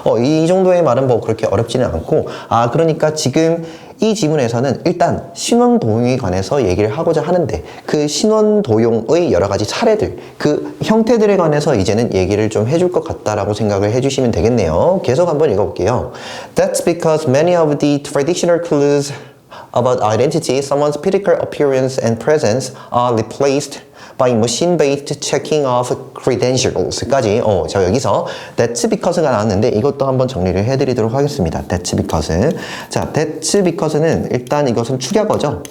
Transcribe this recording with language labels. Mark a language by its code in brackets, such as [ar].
[ko] 이 정도의 말은 뭐 그렇게 어렵지는 않고, 그러니까 지금 이 지문에서는 일단 신원 도용에 관해서 얘기를 하고자 하는데 그 신원 도용의 여러 가지 사례들, 그 형태들에 관해서 이제는 얘기를 좀 해줄 것 같다라고 생각을 해주시면 되겠네요. 계속 한번 읽어볼게요. [en] That's because many of the traditional clues about identity, someone's physical appearance and presence are replaced by machine-based checking of credentials까지. [ko] 저 여기서 that's because가 나왔는데 이것도 한번 정리를 해드리도록 하겠습니다. [en] That's because. [ko] 자, that's because는 일단 이것은 축약어죠.